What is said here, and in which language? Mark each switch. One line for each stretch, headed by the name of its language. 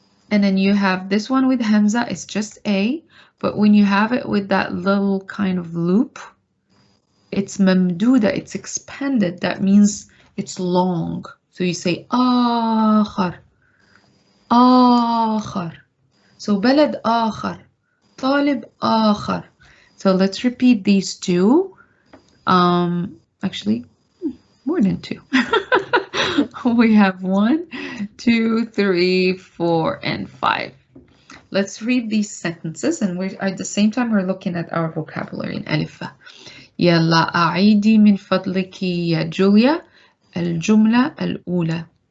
English: And then you have this one with hamza, it's just a, but when you have it with that little kind of loop, it's mamduda, it's expanded. That means it's long. So you say آخر, آخر.
Arabic: So بلد آخر, طالب آخر.
English: So let's repeat these two. Actually, more than two. we have 1, 2, 3, 4, and 5. Let's read these sentences, and we're at the same time we're looking at our vocabulary in ألف باء.
Arabic: يلا أعيدي من فضلك يا جوليا الجملة الأولى.